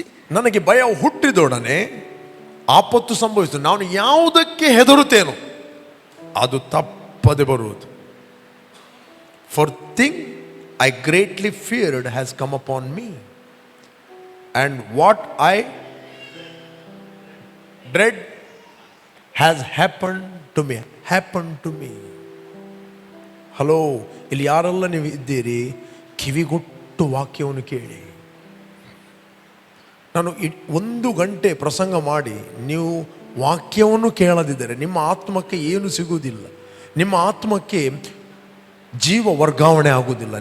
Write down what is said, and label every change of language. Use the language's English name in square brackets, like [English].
[Kannada] ನನಗೆ ಭಯ ಹುಟ್ಟಿದೊಡನೆ ಆಪತ್ತು ಸಂಭವಿಸಿತು. ನಾನು ಯಾವುದಕ್ಕೆ ಹೆದರುತ್ತೇನೋ ಅದು ತಪ್ಪದೆ ಬರುವುದು. [English] For thing I greatly feared has come upon me, and what I dread has happened to me. [Kannada] Hello, ಇಲ್ಲಿ ಯಾರೆಲ್ಲ ನೀವು ಇದ್ದೀರಿ, ಕಿವಿಗೊಟ್ಟು ವಾಕ್ಯವನ್ನು ಕೇಳಿ. ನಾನು 1 ಗಂಟೆ ಪ್ರಸಂಗ ಮಾಡಿ ನೀವು ವಾಕ್ಯವನ್ನು ಕೇಳದಿದ್ದರೆ ನಿಮ್ಮ ಆತ್ಮಕ್ಕೆ ಏನು ಸಿಗುವುದಿಲ್ಲ. ನಿಮ್ಮ ಆತ್ಮಕ್ಕೆ ಜೀವ ವರ್ಗಾವಣೆ ಆಗುವುದಿಲ್ಲ.